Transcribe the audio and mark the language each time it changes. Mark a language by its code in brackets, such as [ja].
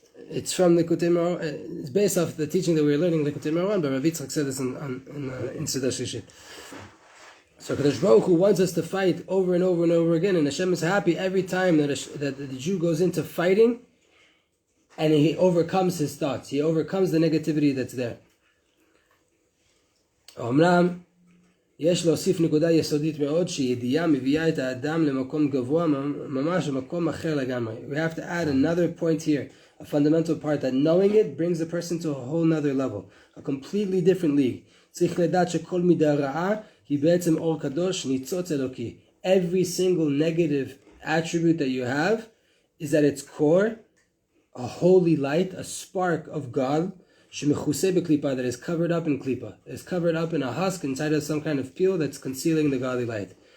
[en] It's from Likutei Moharan. It's based off the teaching that we were learning Likutei Moharan, but Rav Yitzchak said this in Suda Shlishit. So Kadosh Baruch Hu wants us to fight over and over and over again, and Hashem is happy every time that the Jew goes into fighting, and he overcomes his thoughts. He overcomes the negativity that's there. [he] אומנם יש להוסיף נקודה יסודית מאוד שידיעה מביאה את האדם למקום גבוה ממש למקום אחר לגמרי. [en] We have to add another point here, a fundamental part, that knowing it brings the person to a whole nother level, a completely different league. [he] צריך לדעת שכל מידה רעה היא בעצם אור קדוש ניצוץ אלוקי. [en] Every single negative attribute that you have is at its core a holy light, a spark of God, that is covered up in klipa, is covered up in a husk inside of some kind of peel that's concealing the godly light.